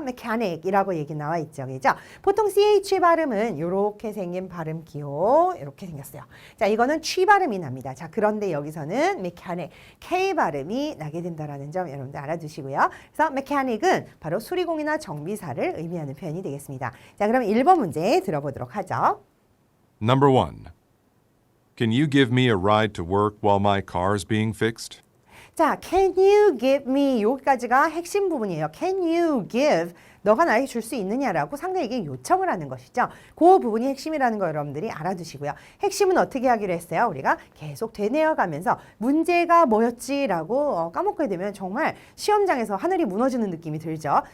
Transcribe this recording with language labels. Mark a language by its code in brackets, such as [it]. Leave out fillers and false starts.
[ko] mechanic이라고 얘기 나와 있죠. 그죠? 보통 CH 발음은 이렇게 생긴 발음 기호 이렇게 생겼어요. 자, 이거는 취 발음이 납니다. 자, 그런데 여기서는 mechanic, K 발음이 나게 된다는 점 여러분들 알아두시고요. 그래서 mechanic은 바로 수리공이나 정비사를 의미하는 표현이 되겠습니다. 자, 그럼 1번 문제 들어보도록 하죠. [en] Number 1. Can you give me a ride to work while my car is being fixed? [ko] 자, [en] can you give me [ko] 여기까지가 핵심 부분이에요. [en] Can you give [ko] 너가 나에게 줄 수 있느냐라고 상대에게 요청을 하는 것이죠. 그 부분이 핵심이라는 거 여러분들이 알아두시고요. 핵심은 어떻게 하기로 했어요? 우리가 계속 되뇌어가면서 문제가 뭐였지라고 까먹게 되면 정말 시험장에서 하늘이 무너지는 느낌이 들죠.